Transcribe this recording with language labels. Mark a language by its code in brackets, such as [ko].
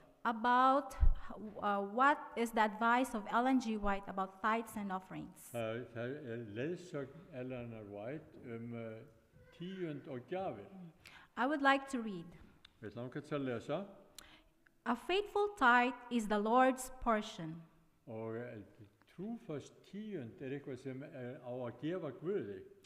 [en] about what is the advice of Ellen G. White about tithes and offerings. [is] það er leiðsögn Eleanor White tíund og gjafir. [en] I would like to read. [is] Við langar til að lesa [en] A faithful tithe is the Lord's portion. [is] og trúfast tíund er eitthvað sem á að gefa Guði.